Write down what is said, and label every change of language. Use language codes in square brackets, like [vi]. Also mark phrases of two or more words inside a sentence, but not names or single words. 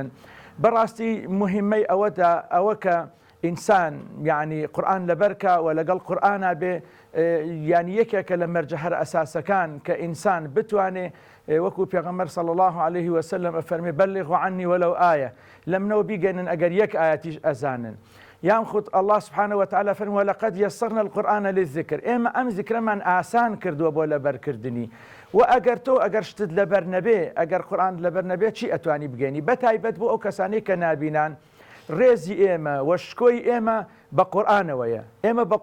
[ckb] بەڕاستی مهمەی ئەوە کە ئینسان یعنی قورئان لەبەرکە و لەگەڵ قورئانە بێ یعنی یەکێکە لە مەرجە ئەساسەکان کە ئینسان بتوانێ وەکو پێغەمبەر [ar] صلی الله عليه وسلم [ckb] ئەفەرمێ [ar] بەلغوا عنی وەلەو ئایە [ckb] لە منەوە بیگەنن ئەگەر یەک ئایەتیش ئەزانن. یان خود [ar] الله سبحانه وتعالى [ckb] فەرمێ [ar] وەلەقەد یەسەرنا القورئان للذکر [ckb] ئێمە ئەم زیکرەمان ئاسان کردووە بۆ لەبەرکردنی و ئەگەر تۆ ئەگەر شتت لەبەر نەبێ ئەگەر قورئان لەبەر نەبێ چی ئەتوانی بگەینی بەتایبەت بۆ ئەو کەسانەی کە نابینان ڕێزی ئێمە وەشکۆی ئێمە بە قورئانەوەیە ئێمە بە